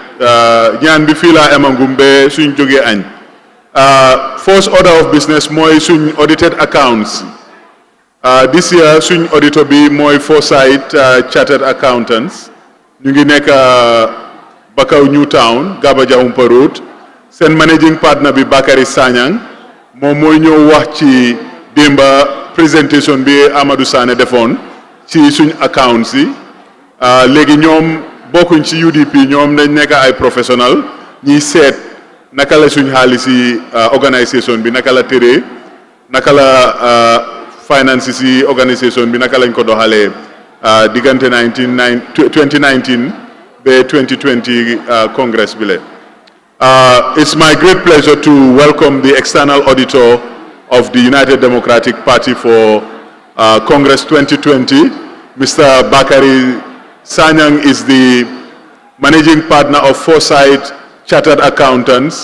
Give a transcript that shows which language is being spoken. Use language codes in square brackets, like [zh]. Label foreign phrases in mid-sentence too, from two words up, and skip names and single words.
[wo] ñaan bi fii laa emangum be suñ jógee añ [en] first order of business [wo] mooy suñ [en] audited accounts this year [wo] suñ auditor bi mooy Foresight Chartered Accountants ñu ngi nekk Bakaw Newtown Gaba Jahumpa Road seen [en] managing partner [wo] bi Bakary Sanyang moom mooy ñëw wax ci démba présentation bi Amadou Sané defoon ci suñ accounts yi léegi ñoom bokkuñ ci UDP ñoom dañ nekk ay professionnel ñiy seet naka la suñ xaalis yi organisation bi naka la tëree naka la finance si organisation bi naka lañ ko doxalee diggante 2019 ba 2020 congress bi le [en] it's my great pleasure to welcome the external auditor of the United Democratic Party for Congress 2020, Mr. Bakary Sanyang is the managing partner of Foresight Chartered Accountants.